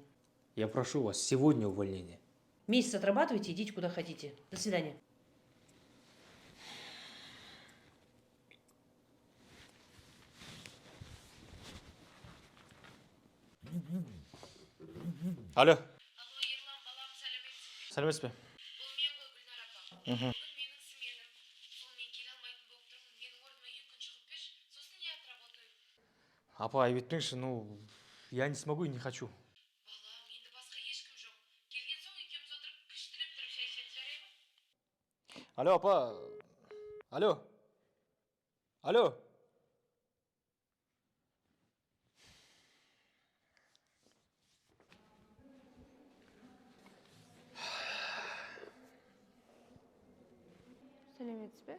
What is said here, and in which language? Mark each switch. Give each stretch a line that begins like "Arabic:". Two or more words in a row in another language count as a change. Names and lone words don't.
Russian: Я прошу вас, сегодня увольнение. Месяц отрабатывайте, идите куда хотите. До свидания. Алло. Алло,
Kazakh: Ерлан, балам, сәлеметсің бе? Сәлеметсіз бе? Бұл мен ғой, Гүлнар апа. Бүгін менің сменам. Сол мен келе алмайтын болып тұрмын. Менің орныма 2 күн шығып берші, сосын
Russian: я отработаю.
Kazakh: Апа, айып етпеңізші,
Russian: ну, я не смогу и не хочу.
Kazakh: Балам, енді басқа ешкім жоқ. Келген соң екеуміз отырып, күш тілеп тұрып шай ішеміз, жарай ма? Алло, апа. Алло. Алло. Сәлеметсіз бе?